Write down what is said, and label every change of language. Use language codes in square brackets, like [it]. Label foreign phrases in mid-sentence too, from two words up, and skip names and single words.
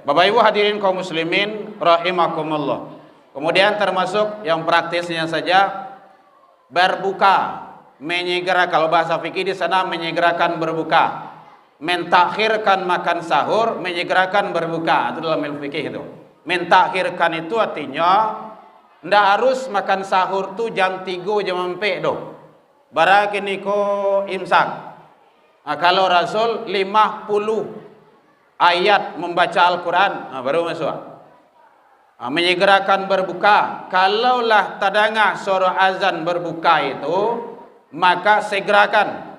[id] Bapak Ibu hadirin kaum muslimin rahimakumullah. Kemudian termasuk yang praktisnya saja berbuka, menyegera, kalau bahasa fikih di sana menyegerakan berbuka, mentakhirkan makan sahur, menyegerakan berbuka. Itu dalam ilmu fikih itu. Mentakhirkan itu artinya ndak harus makan sahur tu jam 3 jam 4 doh. [min] Bara kini ko imsak. [id] Nah, kalau Rasul 50 ayat membaca Al-Quran, baru masuk. Menyegerakan berbuka. Kalaulah tadanga suara azan berbuka itu, maka segerakan.